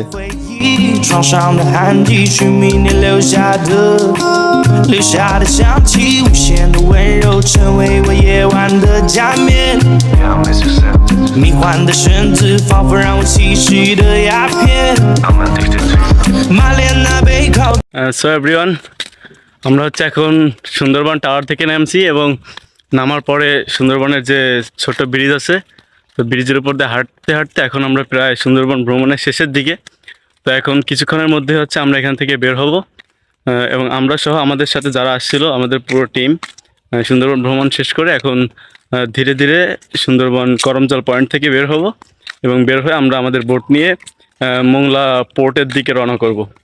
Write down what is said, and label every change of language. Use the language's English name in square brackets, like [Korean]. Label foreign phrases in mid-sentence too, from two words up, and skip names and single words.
[Chinese] 床上的汗滴是明年留下的香气，无限的温柔成为我夜晚的假面，迷幻的绳子仿佛让我栖息的鸦片，马莲娜背靠。 [English] so everyone, [Bangla] আমরা হচ্ছে এখন সুন্দরবন টাওয়ার থেকে নামছি এবং নামার পরে সুন্দরবনের যে ছোট ব্রিজ আছে, তো ব্রিজের উপর দিয়ে হাঁটতে হাঁটতে এখন আমরা প্রায় সুন্দরবন ভ্রমণের শেষের দিকে। তো এখন কিছুক্ষণের মধ্যে হচ্ছে আমরা এখান থেকে বের হব এবং আমরা সহ আমাদের সাথে যারা আসছিল, আমাদের পুরো টিম সুন্দরবন ভ্রমণ শেষ করে এখন ধীরে ধীরে সুন্দরবন করমজল পয়েন্ট থেকে বের হব এবং বের হয়ে আমরা আমাদের বোট নিয়ে মোংলা পোর্টের দিকে রওনা করব।